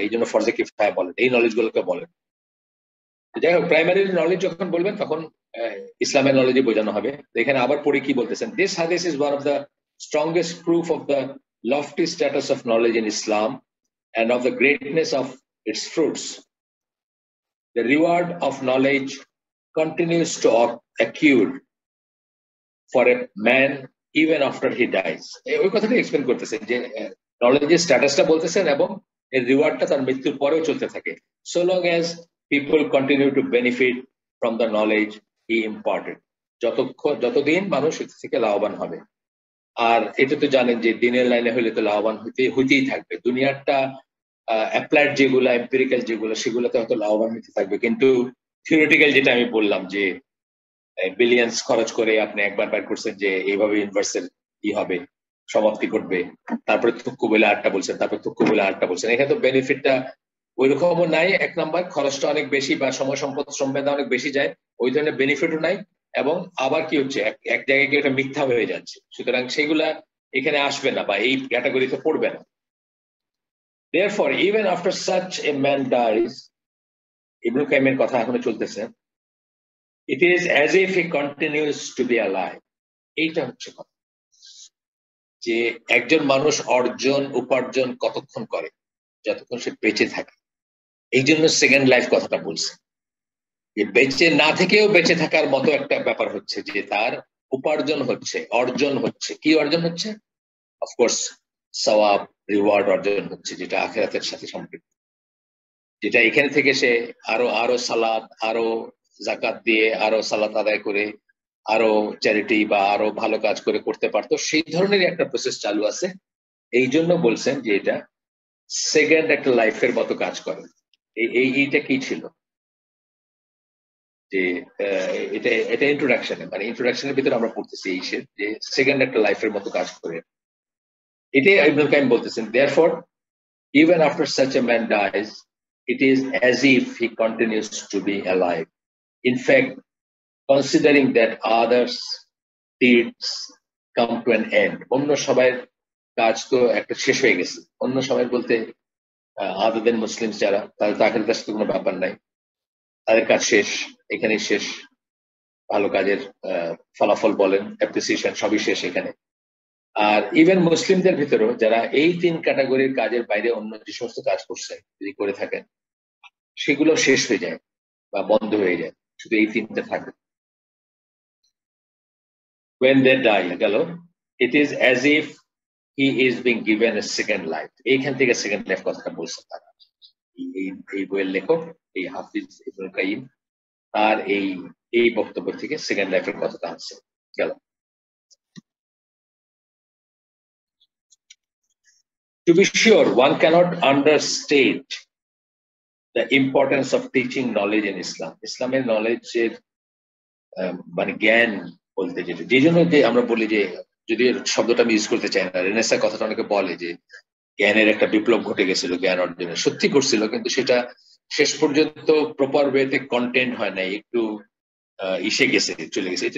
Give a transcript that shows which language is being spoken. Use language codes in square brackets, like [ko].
[bn] এই জন্য ফরজে কিফায়া বলেন, এই নলেজ গুলোকে বলেন। যাই হোক, প্রাইমারি নলেজ যখন বলবেন তখন ইসলামের নলেজে বোঝানো হবে। এখানে আবার পড়ে কি বলতেছেন, [en] This hadith is one of the strongest proof of the lofty status of knowledge in Islam and of the greatness of its fruits. The reward of knowledge continues to accrue for a man even after he dies. [bn] ওই কথাটা explain করতেছেন যে নলেজের স্ট্যাটাসটা বলতেছেন এবং এর রিওয়ার্ডটা তার মৃত্যুর পরেও চলতে থাকে, [en] so long as people continue to benefit from the knowledge he imparted. [bn] যতদিন মানুষ এর থেকে লাভবান হবে। আর এটা তো জানেন যে দিনের লাইনে হলে তো লাভবান হইতেই থাকবে। দুনিয়ারটা অ্যাপ্লাইড যেগুলো, এম্পিরিক্যাল যেগুলো, সেগুলোতে হয়তো লাভবান হতে থাকবে, কিন্তু থিওরিটিক্যাল যেটা আমি বললাম যে বিলিয়ন্স খরচ করে আপনি একবার বের করছেন যে এইভাবে ইউনিভার্সের কি হবে, সমাপ্তি ঘটবে, তারপরে থুক্কু বলে আটটা বলছেন, তারপরে থুক্কু বলে আটটা বলছেন, এখানে তো বেনিফিটটা ওই রকমও নাই। এক নাম্বার, খরচটা অনেক বেশি বা সময় সম্পদ শ্রমবেদা অনেক বেশি যায়, ওই ধরনের বেনিফিটও নাই। এবং আবার কি হচ্ছে, এক জায়গায় গিয়ে এটা মিথ্যা হয়ে যাচ্ছে, সুতরাং সেগুলা এখানে আসবে না বা এই ক্যাটাগরিতে পড়বে না। [en] Therefore, even after such a man dies, [bn] ইবনে কাইমের কথা এখনো চলতেছে, [en] it is as if he continues to be alive. [bn] এইটা হচ্ছে কথা, যে একজন মানুষ উপার্জন কতক্ষণ করে, যতক্ষণ সে বেঁচে থাকে। এই জন্য সেকেন্ড লাইফ কথাটা বলছে, যে বেঁচে না থেকেও বেঁচে থাকার মতো একটা ব্যাপার হচ্ছে যে তার উপার্জন হচ্ছে, অর্জন হচ্ছে। কি অর্জন হচ্ছে? অফকোর্স সওয়াব, রিওয়ার্ড অর্জন হচ্ছে, যেটা আখিরাতের সাথে সম্পৃক্ত, যেটা এখানে থেকে সে আরো আরো সালাত, আরো জাকাত দিয়ে আরো সালাত আদায় করে আরো চ্যারিটি বা আরো ভালো কাজ করে করতে পারতো, সেই ধরনের একটা প্রসেস চালু আছে। এই জন্য বলছেন যে এটা সেকেন্ড একটা লাইফের মতো কাজ করে। এইটা কি ছিল যে এটা এটা ইন্ট্রোডাকশনে, মানে ইন্ট্রোডাকশনের ভিতরে আমরা পড়তেছি এই যে সেকেন্ড একটা লাইফের মতো কাজ করে। এটাই ইবনুল কাইয়িম বলতেছেন, [en] therefore even after such a man dies it is as if he continues to be alive. In fact, considering that others deeds come to an end, [bn] অন্য সবাই কাজ তো একটা শেষ হয়ে গেছে, অন্য সবাই বলতে আদার দেন মুসলিম যারা, তাদের আখেরাতের সাথে কোনো ব্যাপার নাই, তাদের কাজ শেষ, এখানেই শেষ, ভালো কাজের ফলাফল বলেন অ্যাপ্রিসিয়েশন সবই শেষ এখানে। আর ইভেন মুসলিমদের ভিতরেও যারা এই তিন ক্যাটাগরির কাজের বাইরে অন্য যে সমস্ত কাজ করছে যদি করে থাকেন সেগুলো শেষ হয়ে যায় বা বন্ধ হয়ে যায়, শুধু এই তিনটা থাকে। [en] when they die [bn] গেল, [en] it is as if he is being given a second life। [bn] এইখান থেকে সেকেন্ড লাইফ কথাটা বলছে তারা, এই বইয়ের লেখক এই হাফিজ ইবনুল কাইয়িম তার এই বক্তব্য থেকে সেকেন্ড লাইফের কথাটা আছে। গেল, [en] to be sure one cannot understate the importance of teaching knowledge in Islam। [bn] ইসলামের নলেজের মানে জ্ঞান বলতে যেটা, যে জন্য যে আমরা বলি যে, যদি শব্দটা আমি ইউজ করতে চাই না, রেনেসা কথাটা অনেকে বলে যে জ্ঞানের একটা বিপ্লব ঘটে গেছিল জ্ঞান অর্জনের, সত্যি করছিল, কিন্তু সেটা শেষ পর্যন্ত প্রপার ওয়েতে কন্টেন্ট হয় নাই, একটু ইসে গেছে, চলে গেছে।